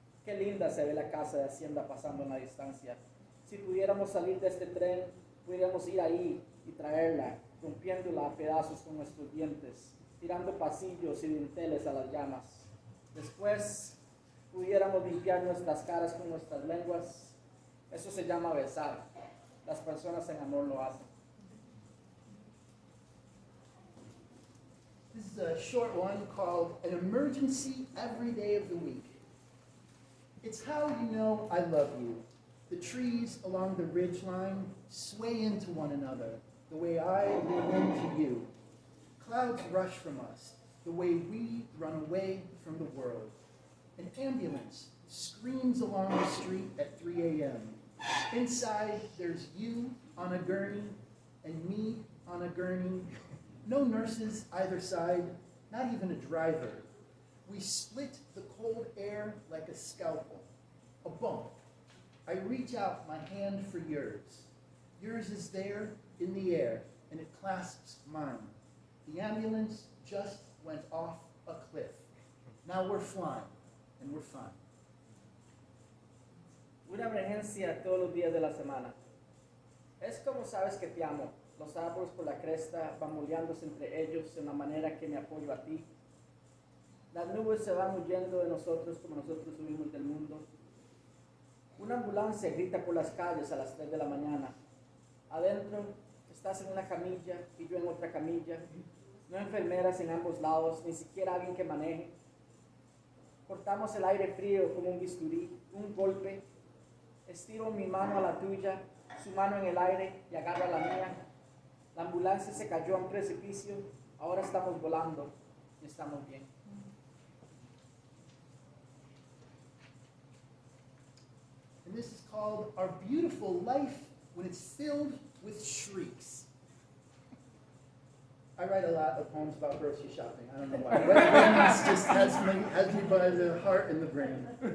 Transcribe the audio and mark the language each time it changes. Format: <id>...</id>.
<es>Qué linda se ve la casa de Hacienda pasando en la distancia. Si pudiéramos salir de este tren, pudiéramos ir ahí y traerla, rompiéndola a pedazos con nuestros dientes, tirando pasillos y dinteles a las llamas. Después, pudiéramos limpiar nuestras caras con nuestras lenguas. Eso se llama besar. Las personas en amor lo hacen.</es> <en>This is a short one called An Emergency Every Day of the Week. It's how you know I love you. The trees along the ridge line sway into one another the way I lean into you. Clouds rush from us the way we run away from the world. An ambulance screams along the street at 3 a.m. Inside, there's you on a gurney and me on a gurney. No nurses either side, not even a driver. We split the cold air like a scalpel, a bump. I reach out my hand for yours. Yours is there in the air, and it clasps mine. The ambulance just went off a cliff. Now we're flying, and we're fine.</en> <es>Una emergencia todos los días de la semana. Es como sabes que te amo. Los árboles por la cresta van moleándose entre ellos de una manera que me apoyo a ti. Las nubes se van huyendo de nosotros como nosotros huimos del mundo. Una ambulancia grita por las calles a las 3 de la mañana. Adentro estás en una camilla y yo en otra camilla. No enfermeras en ambos lados, ni siquiera alguien que maneje. Cortamos el aire frío como un bisturí, un golpe. Estiro mi mano a la tuya, su mano en el aire y agarra la mía. La ambulancia se cayó a un precipicio, ahora estamos volando y estamos bien.</es> <en>And this is called Our Beautiful Life When It's Filled with Shrieks. I write a lot of poems about grocery shopping. I don't know why. Wegmans just has me by the heart and the brain.</en>